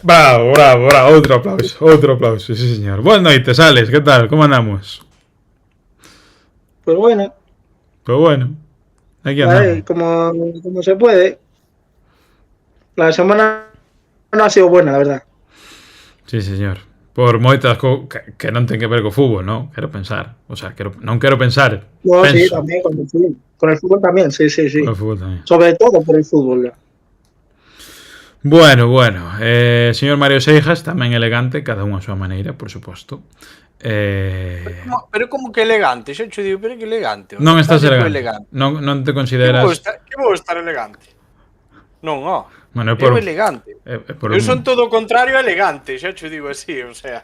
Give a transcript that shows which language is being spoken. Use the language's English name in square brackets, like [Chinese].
[Galician] Bravo. Outro aplauso, sí, señor. [Spanish] Buenas noites, Alex, ¿qué tal? ¿Cómo andamos? Pues bueno. Aquí andamos. Como se puede. La semana no ha sido buena, la verdad. Sí, señor. [Galician] Por moitas que non ten que ver co fútbol, ¿no? Quero pensar. O sea, non quero pensar. [Spanish] No, penso. Sí, también con el fútbol. Con el fútbol también, sí. Con el fútbol también. Sobre todo por el fútbol. Bueno. [Galician] Señor Mario Seijas, tamén elegante, cada un a súa maneira, por suposto. Pero como que elegante? Xa te digo, pero que elegante. Non estás elegante. Non te consideras... Que vou estar elegante? Non, Bueno, eu elegante. Eu son todo o contrario a elegante, xa te digo así, o sea.